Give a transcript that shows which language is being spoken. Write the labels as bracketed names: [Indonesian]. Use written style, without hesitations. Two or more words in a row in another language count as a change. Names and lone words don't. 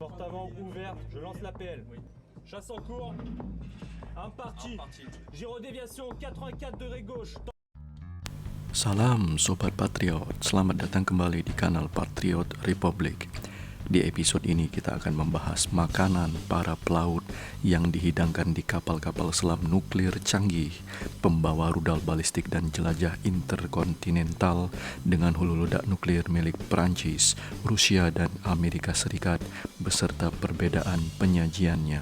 [French] avant ouverte, je lance l'appel. Chasse en cours. Imparti. Giro déviation 84 degrés gauche. [Indonesian] Salam Sobat Patriot, selamat datang kembali di kanal Patriot Republic. Di episode ini kita akan membahas makanan para pelaut yang dihidangkan di kapal-kapal selam nuklir canggih, pembawa rudal balistik dan jelajah interkontinental dengan hulu ledak nuklir milik Perancis, Rusia, dan Amerika Serikat beserta perbedaan penyajiannya.